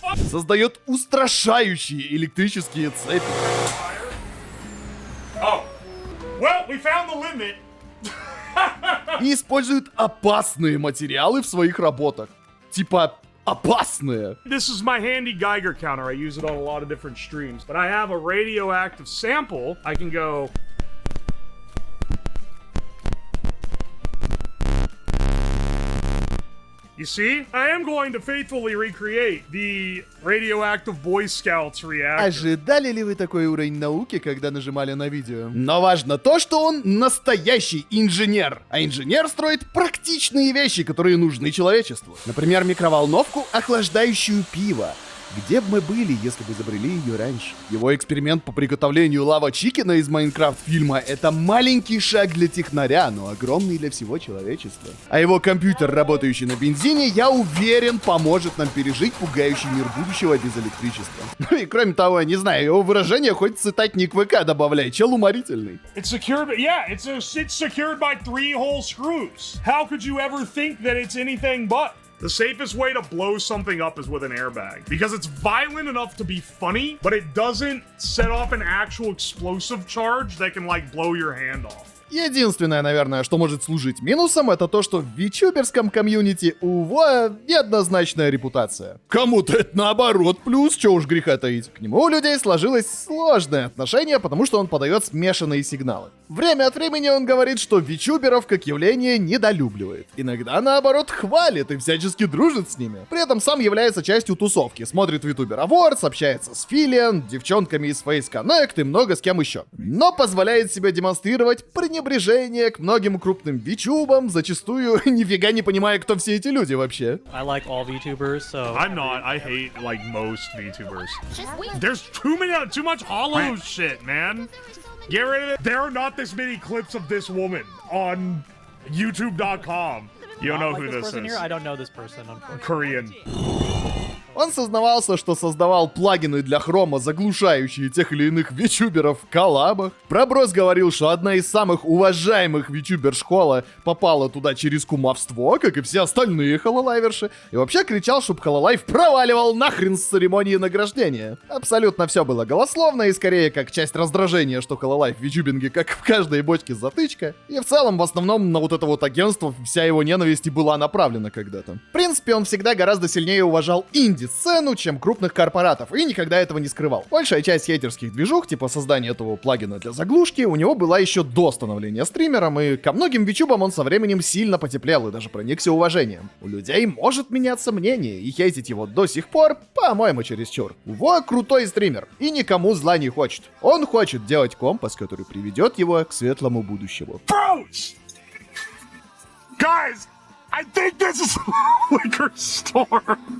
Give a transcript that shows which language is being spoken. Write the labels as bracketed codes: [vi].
[ru] создает устрашающие электрические цепи. [en] Oh. Well, we found the limit. [ru] И использует опасные материалы в своих работах. Типа опасные. [en] This is my handy Geiger counter. I use it on a lot of different streams. But I have a radioactive sample. I can go... You see? I am going to faithfully recreate the radioactive Boy Scouts reactor. [ru] Ожидали ли вы такой уровень науки, когда нажимали на видео? Но важно то, что он настоящий инженер. А инженер строит практичные вещи, которые нужны человечеству. Например, микроволновку, охлаждающую пиво. Где бы мы были, если бы изобрели ее раньше? Его эксперимент по приготовлению лава чикена из Майнкрафт-фильма — это маленький шаг для технаря, но огромный для всего человечества. А его компьютер, работающий на бензине, я уверен, поможет нам пережить пугающий мир будущего без электричества. Ну и кроме того, не знаю, его выражение хоть цитатник ВК добавляй, чел уморительный. [en] It's secured, yeah, it's secured by 3-hole screws. How could you ever think that it's anything but? The safest way to blow something up is with an airbag. Because it's violent enough to be funny, but it doesn't set off an actual explosive charge that can, like, blow your hand off. [ru] Единственное, наверное, что может служить минусом, это то, что в вичуберском комьюнити у Воя неоднозначная репутация. Кому-то это наоборот плюс, чё уж греха таить. К нему у людей сложилось сложное отношение, потому что он подает смешанные сигналы. Время от времени он говорит, что вичуберов как явление недолюбливает. Иногда, наоборот, хвалит и всячески дружит с ними. При этом сам является частью тусовки, смотрит VTuber Awards, общается с Филиан, девчонками из Face Connect и много с кем еще. Но позволяет себе демонстрировать пренебрежение к многим крупным вичубам, зачастую нифига не понимая, кто все эти люди вообще. [en] I like all VTubers, so... I'm not. I hate, like, most VTubers. There's too much hollow shit, man. Get rid of it. There are not this many clips of this woman on YouTube.com. You don't know who this is. I don't know this person, unfortunately. Korean. [ru] Он сознавался, что создавал плагины для хрома, заглушающие тех или иных вичуберов в коллабах. Проброс говорил, что одна из самых уважаемых вичубер-школа попала туда через кумовство, как и все остальные хололайверши. И вообще кричал, чтоб Хололайв проваливал нахрен с церемонии награждения. Абсолютно все было голословно и скорее как часть раздражения, что Хололайв в вичубинге как в каждой бочке затычка. И в целом, в основном, на вот это вот агентство вся его ненависть и была направлена когда-то. В принципе, он всегда гораздо сильнее уважал инди-сцену, чем крупных корпоратов, и никогда этого не скрывал. Большая часть хейтерских движух, типа создания этого плагина для заглушки, у него была еще до становления стримером, и ко многим вичубам он со временем сильно потеплел и даже проникся уважением. У людей может меняться мнение, и хейтить его до сих пор, по-моему, чересчур. Во крутой стример, и никому зла не хочет. Он хочет делать компас, который приведет его к светлому будущему. [en] Bros! Guys! I think this is a liquor store.